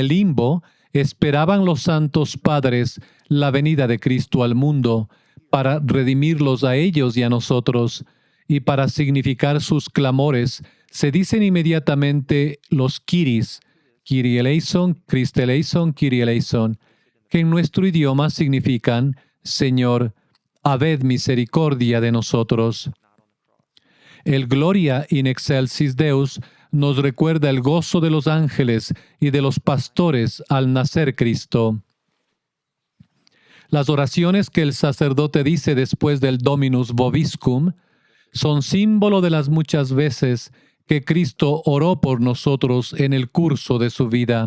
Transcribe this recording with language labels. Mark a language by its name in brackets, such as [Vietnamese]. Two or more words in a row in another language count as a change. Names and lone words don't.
[Spanish] el limbo esperaban los santos padres la venida de Cristo al mundo para redimirlos a ellos y a nosotros, y para significar sus clamores se dicen inmediatamente los Kyries, [Greek] Κύριε ἐλέησον, Χριστὲ ἐλέησον, Κύριε ἐλέησον, [Spanish] que en nuestro idioma significan: Señor, habed misericordia de nosotros. El [Latin] Gloria in excelsis Deus [Spanish] nos recuerda el gozo de los ángeles y de los pastores al nacer Cristo. Las oraciones que el sacerdote dice después del [Latin] Dominus Vobiscum [Spanish] son símbolo de las muchas veces que Cristo oró por nosotros en el curso de su vida.